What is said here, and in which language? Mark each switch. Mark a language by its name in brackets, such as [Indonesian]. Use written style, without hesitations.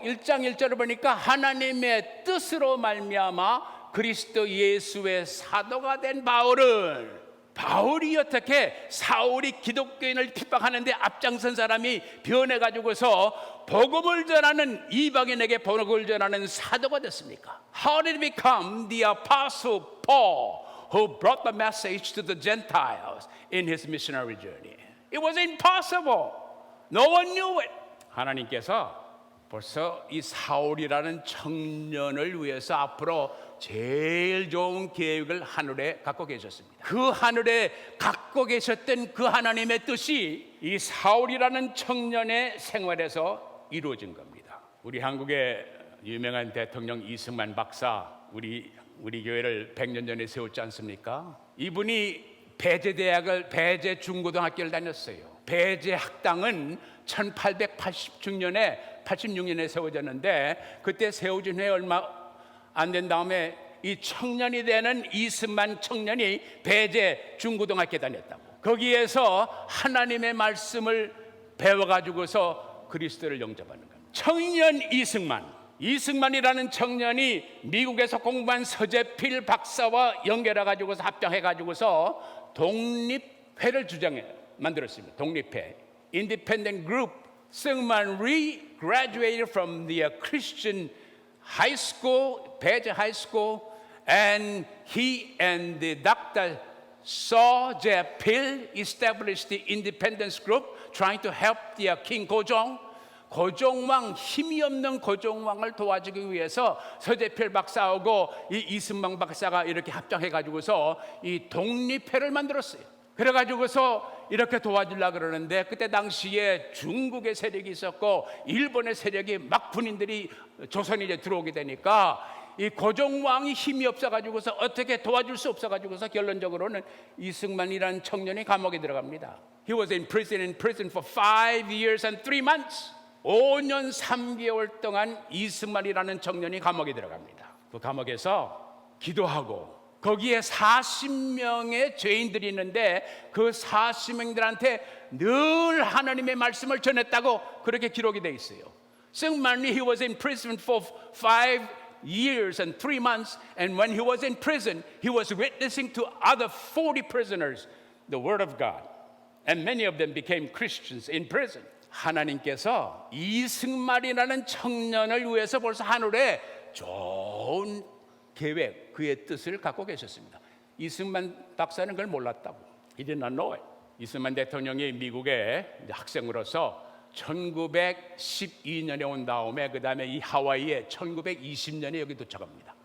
[Korean] 1장 1절을 보니까 하나님의 뜻으로 말미암아 그리스도 예수의 사도가 된 바울은 바울이 어떻게 사울이 기독교인을 핍박하는데 앞장선 사람이 변해가지고서 복음을 전하는 이방인에게 복음을 전하는 사도가 됐습니까? [English] How did he become the apostle Paul who brought the message to the Gentiles in his missionary journey? It was impossible. No one knew it. [Korean] 하나님께서 벌써 이 사울이라는 청년을 위해서 앞으로 제일 좋은 계획을 하늘에 갖고 계셨습니다. 그 하늘에 갖고 계셨던 그 하나님의 뜻이 이 사울이라는 청년의 생활에서 이루어진 겁니다. 우리 한국의 유명한 대통령 이승만 박사, 우리 교회를 100년 전에 세웠지 않습니까? 이분이 배제 중고등학교를 다녔어요. 배제 학당은 1886년에 세워졌는데, 그때 세워진 후에 얼마 안 된 다음에 이 청년이 되는 이승만 청년이 배제 중고등학교에 다녔다고. 거기에서 하나님의 말씀을 배워가지고서 그리스도를 영접하는 겁니다. 청년 이승만이라는 청년이 미국에서 공부한 서재필 박사와 연결해가지고서 합장해가지고서 독립회를 만들었습니다. [English] 독립회, Independent Group. Syngman Rhee graduated from the Christian high school, Paige High School, and he and the Dr. So Jae-pil established the Independence Group, trying to help the King [Korean] 고종왕, 힘이 없는 고종왕을 도와주기 위해서 서재필 박사하고 이 이승만 박사가 이렇게 합장해가지고서 이 독립회를 만들었어요. 그래가지고서 이렇게 도와주려고 그러는데, 그때 당시에 중국의 세력이 있었고 일본의 세력이 막 군인들이 조선에 이제 들어오게 되니까 이 고종왕이 힘이 없어가지고서 어떻게 도와줄 수 없어가지고서 결론적으로는 이승만이라는 청년이 감옥에 들어갑니다. [English] He was in prison for 5 years and 3 months. [Korean] 5년 3개월 동안 이승만이라는 청년이 감옥에 들어갑니다. 그 감옥에서 기도하고, 거기에 40명의 죄인들이 있는데 그 40명들한테 늘 하나님의 말씀을 전했다고 그렇게 기록이 돼 있어요. [English] Syngman Rhee, he was in prison for 5 years and 3 months, and when he was in prison, he was witnessing to other 40 prisoners the word of God, and many of them became Christians in prison. [Korean] 하나님께서 이승만이라는 청년을 위해서 벌써 하늘에 좋은 계획, 그의 뜻을 갖고 계셨습니다. 이승만 박사는 그걸 몰랐다고. [English] He did not know it. [Korean] 이승만 대통령이 미국에 학생으로서 1912년에 온 다음에 그 다음에 이 하와이에 1920년에 여기 도착합니다.